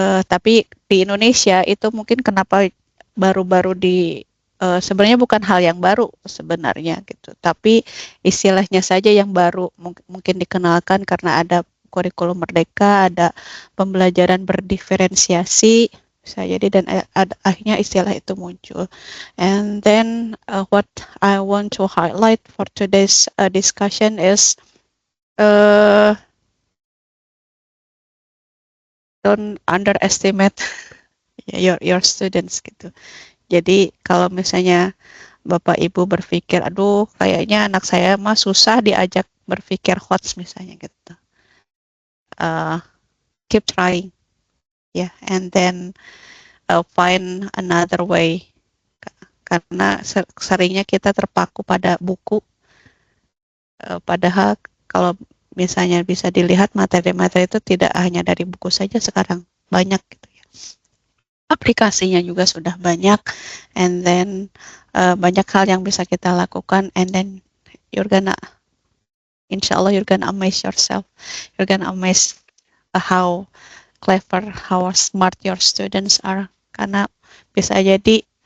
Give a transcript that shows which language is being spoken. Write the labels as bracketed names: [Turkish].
[Indonesian] Tapi di Indonesia itu mungkin kenapa baru-baru sebenarnya bukan hal yang baru sebenarnya gitu, tapi istilahnya saja yang baru mungkin dikenalkan karena ada kurikulum merdeka, ada pembelajaran berdiferensiasi bisa jadi, dan akhirnya istilah itu muncul. [English] And then what I want to highlight for today's discussion is don't underestimate your students gitu. [Indonesian] Jadi kalau misalnya Bapak Ibu berpikir, aduh kayaknya anak saya mah susah diajak berpikir HOTS misalnya gitu. [English] Keep trying, ya, and then find another way. [Indonesian] Karena seringnya kita terpaku pada buku, padahal kalau misalnya bisa dilihat materi-materi itu tidak hanya dari buku saja sekarang, banyak gitu ya. Aplikasinya juga sudah banyak, [English] and then [Indonesian] banyak hal yang bisa kita lakukan, [English] and then insya Allah you're gonna amaze yourself, you're gonna amaze how clever, how smart your students are, [Indonesian] karena bisa jadi